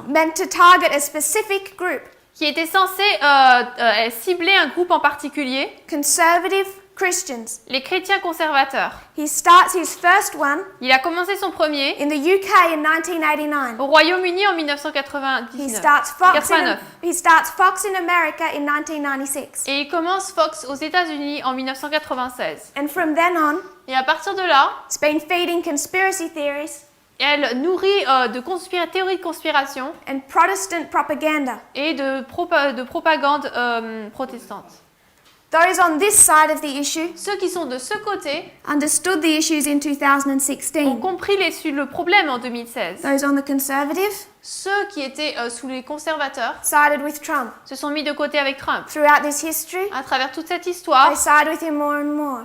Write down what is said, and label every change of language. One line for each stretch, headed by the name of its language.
English: meant to target a specific group,
French: qui était censée cibler un groupe en particulier,
English: conservative Christians.
French: les chrétiens conservateurs.
English: He starts his first one
French: Il a commencé son premier
English: in the UK in 1989.
French: au Royaume-Uni en
English: He
French: 1999.
English: starts Fox in,
French: 89.
English: he starts Fox in America in 1996.
French: Et il commence Fox aux États-Unis en 1996.
English: And from then on,
French: Et à partir de là,
English: it's been feeding conspiracy theories
French: elle nourrit théories de conspiration
English: and Protestant propaganda.
French: et de propagande protestante.
English: Those on this side of the issue
French: Ceux qui sont de ce côté
English: understood the issues in
French: ont
English: 2016.
French: compris le problème en 2016.
English: Those on the conservative
French: Ceux qui étaient sous les conservateurs
English: sided with Trump.
French: se sont mis de côté avec Trump.
English: Throughout this history,
French: À travers toute cette
English: they
French: histoire,
English: side with him more and more.